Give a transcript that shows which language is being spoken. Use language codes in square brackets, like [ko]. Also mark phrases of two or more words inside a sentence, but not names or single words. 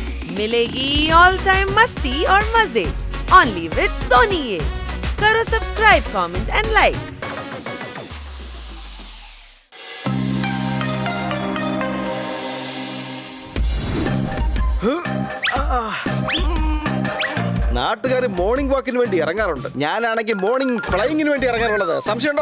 [hi] मिलेगी [en] all time [hi] मस्ती और मजे [en] only with [hi] सोनी ये। करो सब्सक्राइब, [en] comment and like. [ml] നാട്ടുകാർ മോർണിംഗ് വാക്കിന് വേണ്ടി ഇറങ്ങാറുണ്ട്. ഞാനാണെങ്കിൽ മോർണിംഗ് ഫ്ലൈയിങ്ങിന് വേണ്ടി ഇറങ്ങാറുള്ളത്. സംശയമുണ്ടോ?